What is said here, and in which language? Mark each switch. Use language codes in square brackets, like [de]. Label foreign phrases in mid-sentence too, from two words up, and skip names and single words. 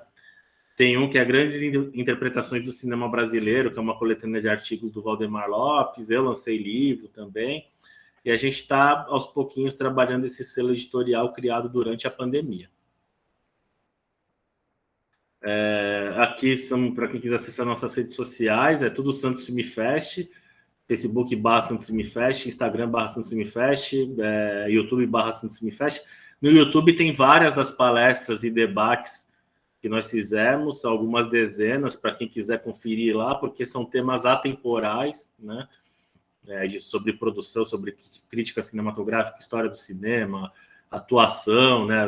[pt] Tem um que é Grandes Interpretações do Cinema Brasileiro, que é uma coletânea de artigos do Valdemar Lopes. Eu lancei livro também. E a gente está, aos pouquinhos, trabalhando esse selo editorial criado durante a pandemia. Aqui são, para quem quiser acessar nossas redes sociais, é tudo Santos Film Fest, Facebook /Santos Film Fest, Instagram /Santos Film Fest, YouTube /Santos Film Fest. No YouTube tem várias das palestras e debates que nós fizemos, algumas dezenas, para quem quiser conferir lá, porque são temas atemporais, né? Sobre produção, sobre crítica cinematográfica, história do cinema, atuação, né?